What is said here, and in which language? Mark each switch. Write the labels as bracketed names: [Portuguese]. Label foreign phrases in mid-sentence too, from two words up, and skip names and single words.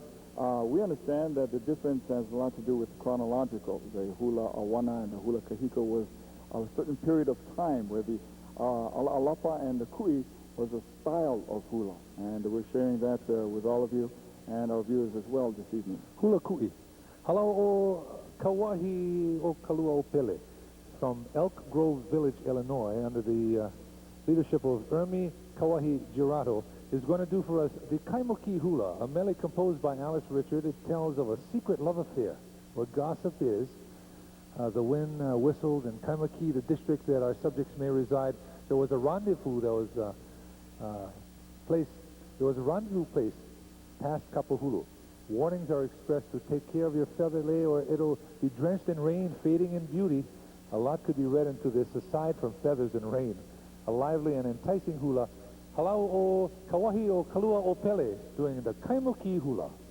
[English] We understand that the difference has a lot to do with chronological. The hula awana and the hula kahiko was a certain period of time where the ala alapa and the kui was a style of hula, and we're sharing that with all of you and our viewers as well this evening. Hula kui. Halau o Kawahi o Kalua o Pele from Elk Grove Village, Illinois, under the leadership of Ermi Kawahi Girato, is going to do for us the Kaimoki Hula, a medley composed by Alice Richard. It tells of a secret love affair where gossip is. The wind whistled in Kaimoki, the district that our subjects may reside. There was a rendezvous that was place past Kapahulu. Warnings are expressed to take care of your feather lei or it'll be drenched in rain, fading in beauty. A lot could be read into this aside from feathers and rain. A lively and enticing hula. Halau o Kawahi o Kalua o Pele doing the Kaimoki Hula.